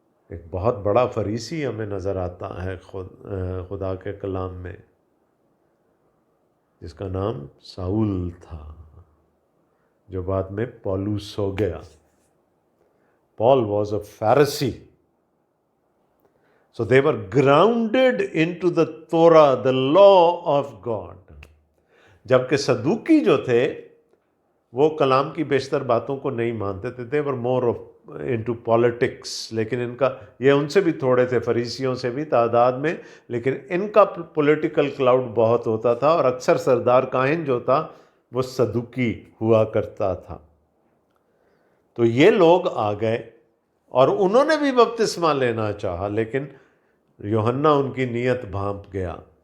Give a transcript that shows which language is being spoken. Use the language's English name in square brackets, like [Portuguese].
[Urdu] ایک بہت بڑا فریسی ہمیں نظر آتا ہے خدا کے کلام میں، جس کا نام ساؤل تھا، جو بعد میں پولوس ہو گیا۔ [English] Paul was a Pharisee. So they were grounded into the Torah, the law of God. [Urdu] جبکہ صدوقی جو تھے وہ کلام کی بیشتر باتوں کو نہیں مانتے تھے، [English] they were more of into politics، [Urdu] لیکن ان کا یہ ان سے بھی تھوڑے تھے، فریسیوں سے بھی تعداد میں، لیکن ان کا پولیٹیکل کلاؤڈ بہت ہوتا تھا، اور اکثر سردار کاہن جو تھا وہ صدوقی ہوا کرتا تھا۔ تو یہ لوگ آ گئے اور انہوں نے بھی بپتسمہ لینا چاہا، لیکن یوحنا ان کی نیت بھانپ گیا۔